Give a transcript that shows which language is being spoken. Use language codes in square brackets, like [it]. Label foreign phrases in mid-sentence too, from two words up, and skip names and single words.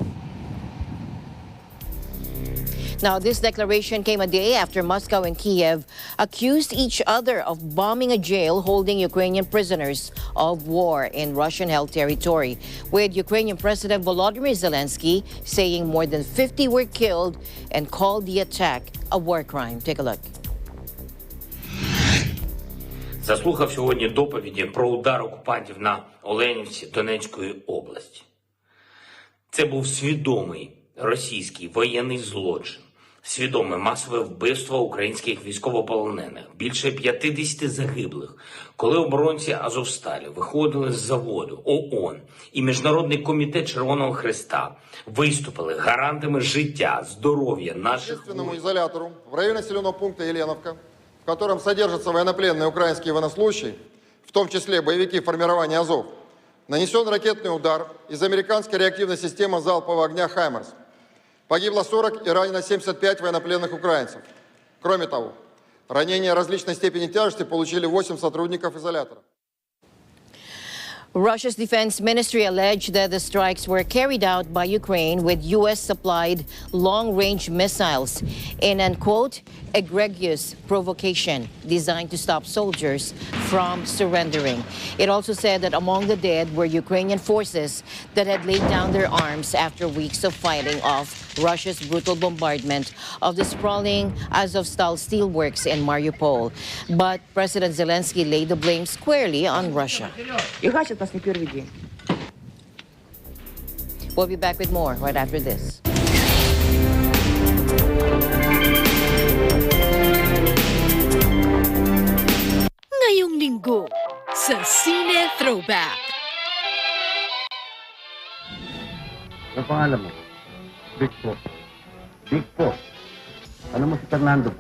[en] Now, this declaration came a day after Moscow and Kiev accused each other of bombing a jail holding Ukrainian prisoners of war in Russian-held territory, with Ukrainian President Volodymyr Zelensky saying more than 50 were killed and called the attack a war crime. Take a look. [uk] Заслухав сьогодні доповіді про удар окупантів на Оленівці Донецької області. Це був свідомий російський воєнний злочин, свідоме масове вбивство українських військовополонених, більше 50 загиблих, коли оборонці Азовсталі виходили з заводу, ООН і Міжнародний комітет Червоного Хреста виступили гарантами життя, здоров'я наших воїнів. [ru] Изолятору в районе населенного пункта Еленовка, в котором содержатся военнопленные украинские военнослужащие, в том числе боевики формирования Азов, нанесен ракетный удар из американской реактивной системы залпового огня «Хаймерс». Погибло 40 и ранено 75 военнопленных украинцев. Кроме того, ранения различной степени тяжести получили 8 сотрудников изолятора. [en] Russia's defense ministry alleged that the strikes were carried out by Ukraine with U.S.-supplied long-range missiles in an, quote, egregious provocation designed to stop soldiers from surrendering. It also said that among the dead were Ukrainian forces that had laid down their arms after weeks of fighting off Russia's brutal bombardment of the sprawling Azovstal steelworks in Mariupol. But President Zelensky laid the blame squarely on Russia. We'll be back with more right after this. [tl] Ngayong linggo sa Cine Throwback. Ano pangalan mo? Big po. Big po. Ano mo si Fernando po?